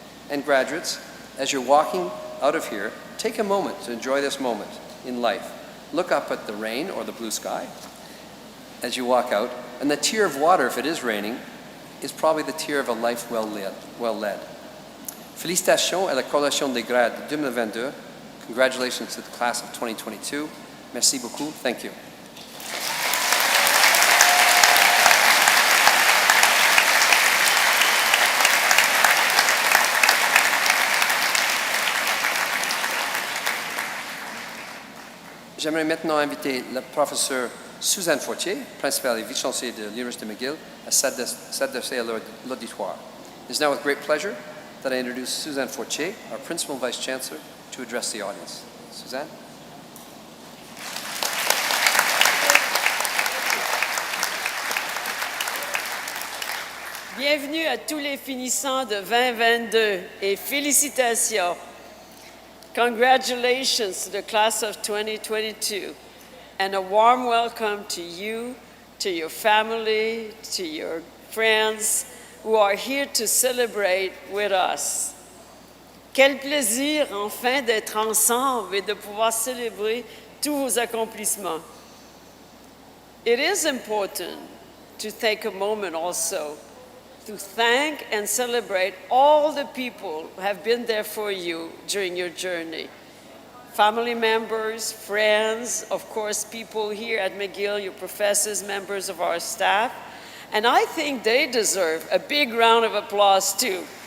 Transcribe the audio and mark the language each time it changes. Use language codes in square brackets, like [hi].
[en] And graduates, as you're walking out of here, take a moment to enjoy this moment in life. Look up at the rain or the blue sky as you walk out, and the tear of water, if it is raining, is probably the tear of a life well led. [fr] Félicitations à la collation des grades 2022. [en] Congratulations to the class of 2022. [fr] Merci beaucoup. [en] Thank you. [fr] J'aimerais maintenant inviter le professeur Suzanne Fortier, principale et vice-chancelier de l'Université McGill, à s'adresser à l'auditoire. [en] It is now with great pleasure that I introduce Suzanne Fortier, our principal and vice chancellor, to address the audience. Suzanne? [fr] Bienvenue à tous les finissants de 2022 et félicitations. [en] Congratulations to the class of 2022. and a warm welcome to you, to your family, to your friends who are here to celebrate with us. [fr] Quel plaisir enfin d'être ensemble et de pouvoir célébrer tous vos accomplissements. [en] It is important to take a moment also to thank and celebrate all the people who have been there for you during your journey. Family members, friends, of course, people here at McGill, your professors, members of our staff, and I think they deserve a big round of applause too.